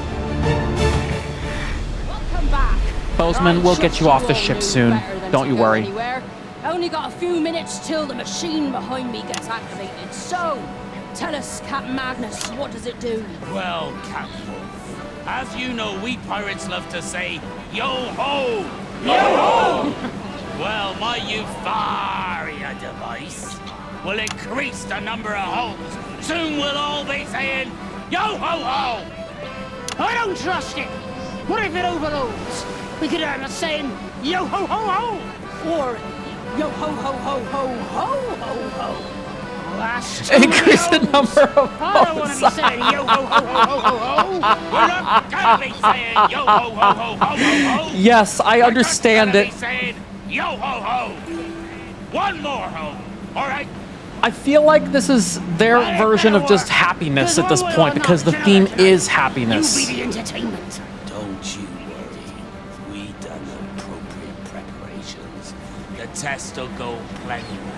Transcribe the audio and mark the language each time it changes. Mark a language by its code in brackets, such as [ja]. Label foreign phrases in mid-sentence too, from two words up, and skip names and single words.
[en] Welcome back. Bozeman, we'll get you off the ship soon. Don't you worry. Only got a few minutes till the machine behind me gets activated. So, tell us, Captain Magnus, what does it do? Well, Captain, as you know, we pirates love to say, yo-ho! Yo-ho! Well, my Euphoria device will increase the number of holes. Soon we'll all be saying, yo-ho-ho! I don't trust it. What if it overloads? We could end up saying, yo-ho-ho-ho! Or, yo-ho-ho-ho-ho-ho-ho-ho! Last Increase the number of I don't want to be saying yo-ho-ho-ho-ho-ho-ho! We're not gonna be saying yo-ho-ho-ho-ho-ho-ho! Yes, I understand it. We're saying yo-ho-ho! One more ho! Alright? I feel like this is their version of just happiness at this point, because the theme is happiness. You be the entertainment. Don't you worry. We done appropriate preparations. The test will go plenty well.